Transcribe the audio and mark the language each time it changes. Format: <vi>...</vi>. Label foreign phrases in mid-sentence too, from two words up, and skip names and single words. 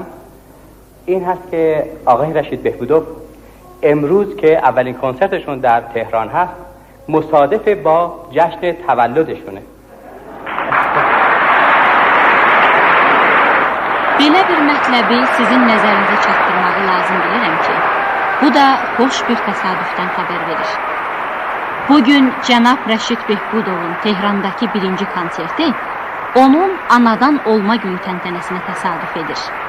<fa>این هست که آقای رشید بهبودوف امروز که اولین کنسرتشون در تهران هست مصادف با جشن تولدشونه.</fa> <az>Belə bir mətləbi sizin nəzərinizə çatdırmağı lazım bilirəm ki, bu da xoş bir təsadüfdən xəbər verir. Bugün cənab Rəşid Behbudovun Tehrandakı birinci konserti onun anadan olma günü təntənəsinə təsadüf edir.</az>